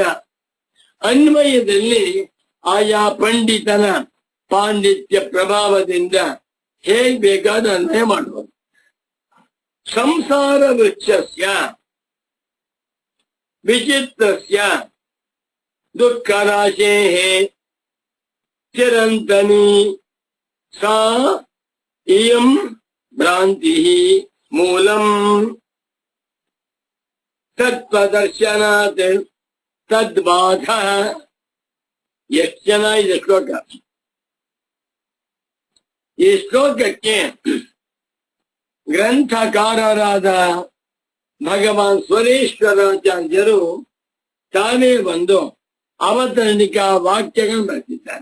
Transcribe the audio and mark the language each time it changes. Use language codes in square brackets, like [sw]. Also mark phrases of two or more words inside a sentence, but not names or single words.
[kn] ಅನ್ವಯದಲ್ಲಿ ಆಯಾ ಪಂಡಿತನ ಪಾಂಡಿತ್ಯ ಪ್ರಭಾವದಿಂದ ಹೇಗ್ ಬೇಕಾದ ಅನ್ವಯ ಮಾಡಬಹುದು. [sa] ಸಂಸಾರ ವೃಕ್ಷಸ್ಯ ವಿಚಿತ್ರಸ್ಯ ದುಃಖರಾಶೇಃ ಚಿರಂತನೀ ಸಾ ಇಯಂ ಭ್ರಾಂತಿಃ ಮೂಲಂ ತತ್ವದರ್ಶನಾತ್ ತದ್ಬಾಧಃ. [kn] ಎಷ್ಟು ಚೆನ್ನಾಗಿದೆ ಶ್ಲೋಕ. ಈ ಶ್ಲೋಕಕ್ಕೆ ಗ್ರಂಥಕಾರರಾದ ಭಗವಾನ್ ಸ್ವರೇಶ್ವರಾಚಾರ್ಯರು ತಾನೇ ಬಂದು ಅವತರಣಿಕಾ ವಾಕ್ಯಗಳು ಬರ್ತಿದ್ದಾರೆ.